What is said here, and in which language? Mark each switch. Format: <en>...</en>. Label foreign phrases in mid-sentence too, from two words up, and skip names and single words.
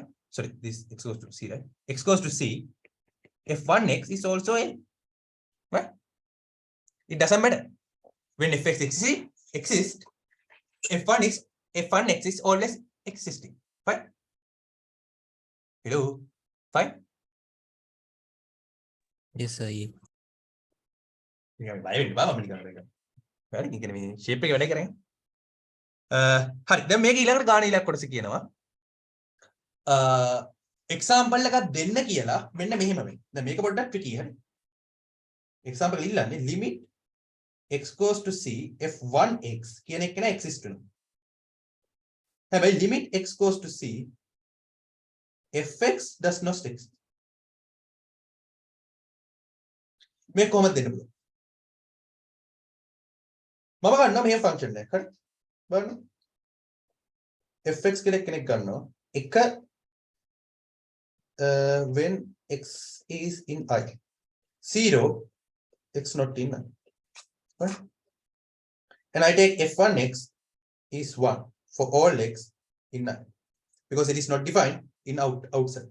<en>Sorry, this x goes to c, right? X goes to c, f1x is also L, right? It doesn't matter. When fx exists, f1x is always existing. Fine? Hello? Fine? Yes, sir.</en> <si>නිකන් බය වෙන්න බෑ මම නිකන් මේක. හරි ඉතින් මේ ෂේප් එක වැඩ කරගෙන. හරි දැන් මේක ඊළඟට ගාන ඉලක්ක කොටස කියනවා. එක්සැම්පල් එකක් දෙන්න කියලා මෙන්න මෙහෙම වෙයි. දැන් මේක පොඩ්ඩක් ට්‍රිකි හරි. එක්සැම්පල් ඉල්ලන්නේ</si> <en>limit x goes to c f1x</en> <si>කියන එක නේ exist වෙනවා.</si> <en>හැබැයි limit x goes to c fx does not exist.</en> <si>මේක කොහොමද දෙන්න පුළුවන්? මම ගන්නවා මේ ෆන්ක්ෂන් එක. හරි? බලන්න.</si> <en>fx</en> <si>කියලා කෙනෙක් ගන්නවා. එක</si> <en>when x is in I. 0 x not in I. Right? And I take f1x is 1 for all x in I, because it is not defined in outside.</en>